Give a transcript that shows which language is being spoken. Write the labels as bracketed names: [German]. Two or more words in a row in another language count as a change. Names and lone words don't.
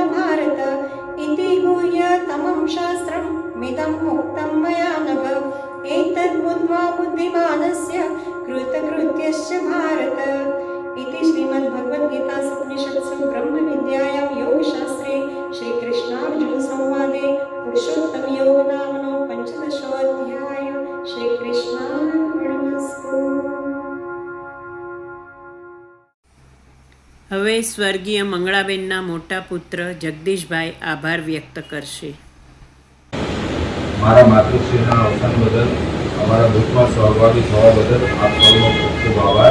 [Sanskrit] भारत इति गुह्यतमं शास्त्रं मिदं मुक्तं मया नघ एतद् बुद्ध्वा बुद्धिमानस्य कृतकृत्यश्च भारत इति श्रीमद्भगवद्गीतासु उपनिषत्सु ब्रह्मविद्यायां योगशास्त्रे श्रीकृष्णार्जुनसंवादे पुरुषोत्तमयोगनामनो पञ्चदशोऽध्याय श्रीकृष्णार्पणमस्तु। [Gujarati] હવે સ્વર્ગીય મંગળાબેનના મોટા પુત્ર જગદીશભાઈ આભાર વ્યક્ત કરશે. મારા માતૃશ્રીના અવસાન બદલ અમારા દુઃખમાં સહભાગી થવા બદલ આપ સૌનો ખૂબ ખૂબ આભાર.